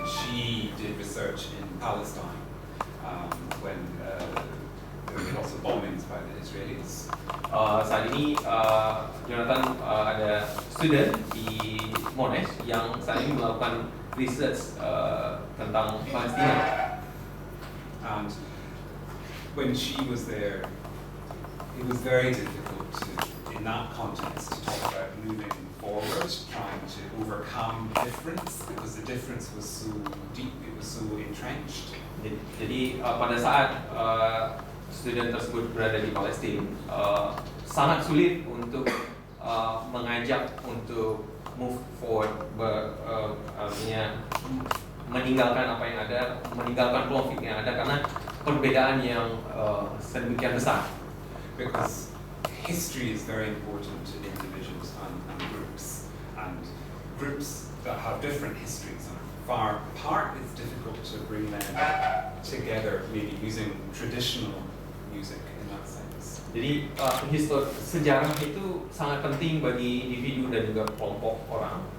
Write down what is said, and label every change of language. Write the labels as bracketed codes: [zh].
[en] She did research in Palestine when there were lots of bombings by the Israelis. [id] Saat ini Jonathan ada student di Monash yang saat ini melakukan research tentang Palestina. [en] And when she was there, it was very difficult in that context to talk about moving forward, trying to overcome difference, because the difference was so deep, it was so entrenched. [id] Jadi pada saat student tersebut berada di Palestina, sangat sulit untuk mengajak untuk [en] move forward, [id] artinya meninggalkan apa yang ada, meninggalkan konflik yang ada karena perbedaan yang sedemikian besar. [en] Because history is very important to individuals and groups that have different histories and are far apart. It's difficult to bring them together, maybe using traditional music in that sense. [id] Jadi sejarah itu sangat penting bagi individu dan juga kelompok orang.